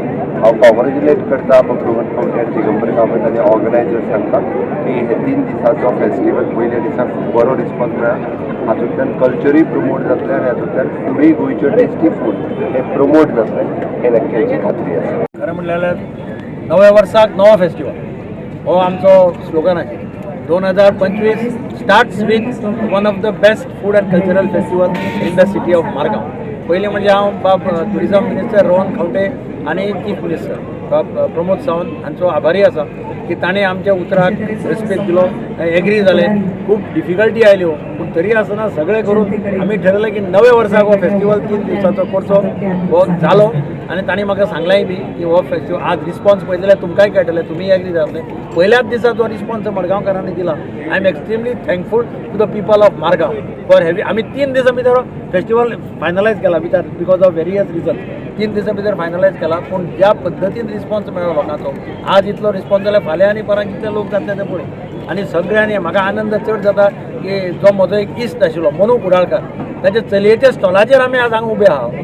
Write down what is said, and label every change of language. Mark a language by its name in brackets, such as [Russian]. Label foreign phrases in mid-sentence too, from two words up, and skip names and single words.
[Konkani] हांव कॉंग्रेच्युलेट करता प्रमोद खंवटे आनी दिगंबर कामत आनी ऑर्गनायजर्सांका की हे 3 दिसांचो फेस्टिवल पयल्या दिसाक बरो रिस्पॉन्स मेळ्ळा. हातूंतल्यान कल्चरूय प्रमोट जातलें आनी हातूंतल्यान फूडूय गोंयच्यो टेस्टी फूड हे प्रमोट जातलें हे नक्कीची खात्री आसा. खरें म्हणल्यार नव्या वर्साक नवो फेस्टिवल हो आमचो स्लोगन आहे. [English] 2025 starts with one of the best food and cultural festival in the city of Margao. [Konkani] पयलीं म्हणजे हांव बाब [English] tourism minister [Konkani] रोहन खंवटे आनी [English] chief minister [Konkani] बाब प्रमोद सावंत हांचो आभारी आसा की ताणें आमच्या उतराक रेस्पेक्ट दिलो, एग्री जाले. खूब डिफिकल्टी आयल्यो पूण तरी आसतना सगळें करून आमी ठरयलें की नव्या वर्साक हो फेस्टिवल 3 दिसांचो करचो. हो जालो आनी ताणें म्हाका सांगलाय बी की हो फेस्टिवल आज रिस्पॉन्स पळयत जाल्यार तुमकांय कळटलें, तुमी एग्री जातले. पयल्याच दिसा जो रिस्पॉन्स मडगांवकारांनी दिला [English] I am extremely thankful to the people of Margao for having. [Konkani] आमी 3 दिसां भितर फेस्टिवल फायनलायज केला [English] because of various reason. [Konkani] 3 दिसां भितर फायनलायज केला पूण ज्या पद्दतीन रिस्पॉन्स मेळ्ळो लोकांचो आज इतलो रिस्पॉन्स जाल्यार फाल्यां आनी परां कितले लोक जातले ते पळय. आनी सगळ्यांनी म्हाका आनंद चड जाता की जो म्हजो एक इश्ट आशिल्लो मनू कुडाळकार ताच्या चलयेच्या स्टॉलाचेर आमी आज हांगा उबे आहा.